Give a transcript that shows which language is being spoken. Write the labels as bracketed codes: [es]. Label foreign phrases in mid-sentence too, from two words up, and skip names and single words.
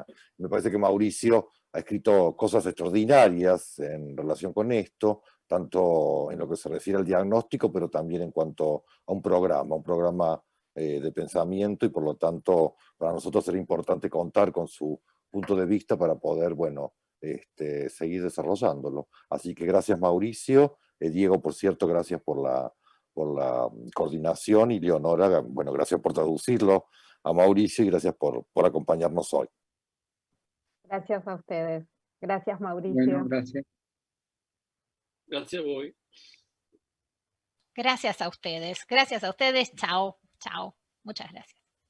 [es] Me parece que Mauricio ha escrito cosas extraordinarias en relación con esto, tanto en lo que se refiere al diagnóstico, pero también en cuanto a un programa de pensamiento, y por lo tanto para nosotros era importante contar con su punto de vista para poder, bueno, seguir desarrollándolo. Así que gracias, Mauricio. Diego, por cierto, gracias por la coordinación, y Leonora, bueno, gracias por traducirlo a Mauricio, y gracias por acompañarnos hoy. Gracias a ustedes. Gracias, Mauricio. Bueno, gracias. [it] Grazie a voi. [es] Gracias a ustedes. Gracias a ustedes. Chao. Chao. Muchas gracias.